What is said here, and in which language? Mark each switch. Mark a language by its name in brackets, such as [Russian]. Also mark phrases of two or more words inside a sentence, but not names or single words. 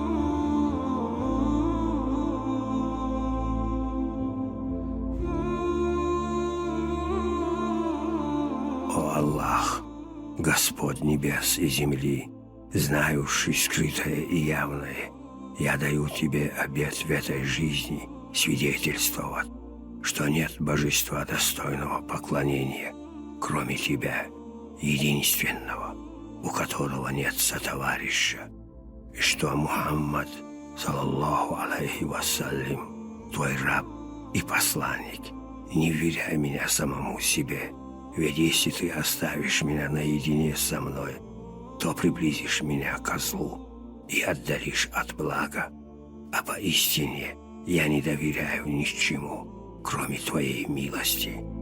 [Russian] О Аллах, Господь небес и земли, знающий скрытое и явное, я даю Тебе обет в этой жизни свидетельствовать, что нет божества достойного поклонения, кроме Тебя, единственного, у которого нет сотоварища, и что Мухаммад, [Arabic] صلى الله عليه وسلم, [Russian] Твой раб и посланник. Не вверяй меня самому себе, ведь если Ты оставишь меня наедине со мной, то приблизишь меня ко злу и отдалишь от блага, а поистине я не доверяю ничему, кроме Твоей милости.